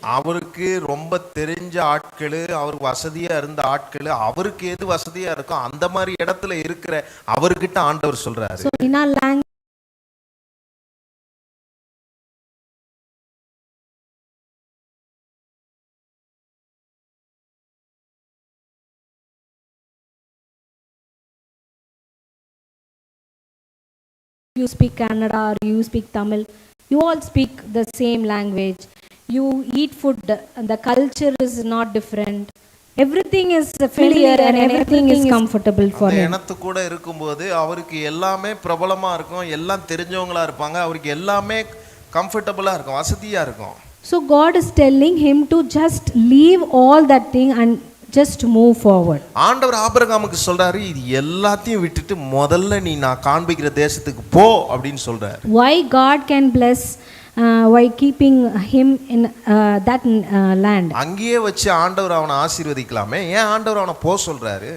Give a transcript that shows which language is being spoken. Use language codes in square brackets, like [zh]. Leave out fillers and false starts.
[ta] அவருக்கு ரொம்ப தெரிஞ்ச ஆட்கள், அவருக்கு வசதியா இருந்த ஆட்கள், அவருக்கு எது வசதியா இருக்கோ அந்த மாதிரி இடத்துல இருக்கிற அவர்கிட்ட ஆண்டவர் சொல்றாரு. [en] So in our language you speak Kannada or you speak Tamil, you all speak the same language. You eat food, and the culture is not different. Everything is familiar and everything is comfortable for him. [ta] இனத்து கூட இருக்கும்போது அவருக்கு எல்லாமே பிரபலமா இருக்கும், எல்லாம் தெரிஞ்சவங்களா இருப்பாங்க, அவருக்கு எல்லாமே கம்ஃபர்டபுளா இருக்கும், வசதியா இருக்கும். [en] So God is telling him to just leave all that thing and just move forward. [ta] ஆண்டவர் ஆபிரகாமுக்கு சொல்றாரு, இது எல்லாத்தையும் விட்டுட்டு முதல்ல நீ நான் காண்பிக்கிற தேசத்துக்கு போ அப்படின்னு சொல்றாரு. [en] Why God can bless why keeping him in that land? [ta] அங்கேயே வச்சு ஆண்டவர் அவனை ஆசீர்வதிக்கலாமே, ஏன் ஆண்டவர் அவனை போ சொல்றாரு?